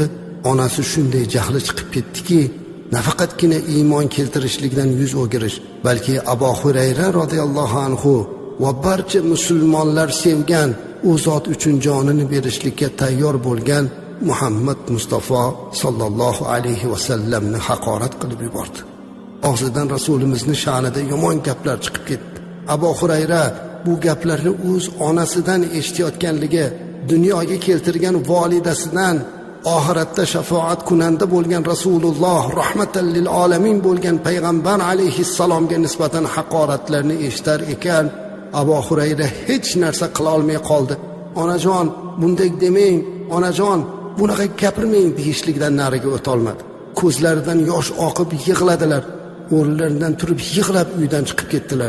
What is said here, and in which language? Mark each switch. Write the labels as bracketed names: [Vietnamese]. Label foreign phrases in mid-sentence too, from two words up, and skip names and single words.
[Uzbek] Onasi shunday jahli chiqib ketdiki, nafaqatgina iymon keltirishlikdan yuz o'girish, balki Abu Hurayra [Arabic] رضي الله عنه [Uzbek] va barcha musulmonlar sevgan, u zot uchun jonini berishlikka tayyor bo'lgan Muhammad Mustafa [Arabic] صلى الله عليه وسلم [Uzbek] haqorat qilib yubordi. Og'zidan Rasulimizni sha'nida yomon gaplar chiqib ketdi. Abu Hurayra bu gaplarni o'z onasidan eshitayotganligi, dunyoga keltirgan volidasidan, oxiratda shafoat kunanda bo'lgan Rasululloh [Arabic] رحمة للعالمين [Uzbek] bo'lgan payg'ambar alayhissalomga nisbatan haqoratlarni eshitar ekan, Abu Hurayra hech narsa qila olmay qoldi. Onajon, bunday demang, onajon, bunaqa gapirmang deyishlikdan nariga o'ta olmadi. Ko'zlaridan yosh oqib yig'ladilar. O'rnlaridan turib yig'lab uydan chiqib ketdilar.